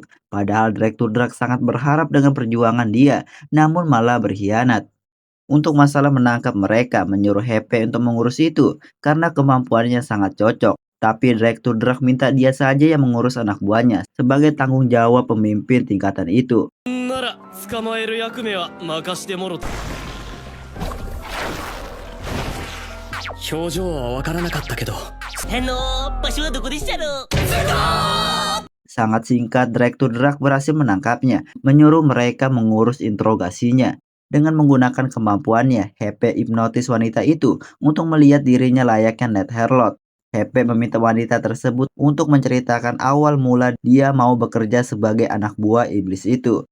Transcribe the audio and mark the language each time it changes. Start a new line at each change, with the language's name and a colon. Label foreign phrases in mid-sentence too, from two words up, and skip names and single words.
Indonesian: Padahal Direktur Drak sangat berharap dengan perjuangan dia, namun malah berkhianat. Untuk masalah menangkap mereka, menyuruh Hepe untuk mengurus itu karena kemampuannya sangat cocok. Tapi Direktur Drak minta dia saja yang mengurus anak buahnya sebagai tanggung jawab pemimpin tingkatan itu.
Japanese: なら捕まえる役目は任してもろた。表情はわからなかったけど。場所はどこでしたの？
Indonesian: Sangat singkat, Direktur Drak berhasil menangkapnya, menyuruh mereka mengurus interogasinya. Dengan menggunakan kemampuannya, Hepe hipnotis wanita itu untuk melihat dirinya layaknya Netherlord. Hepe meminta wanita tersebut untuk menceritakan awal mula dia mau bekerja sebagai anak buah iblis itu.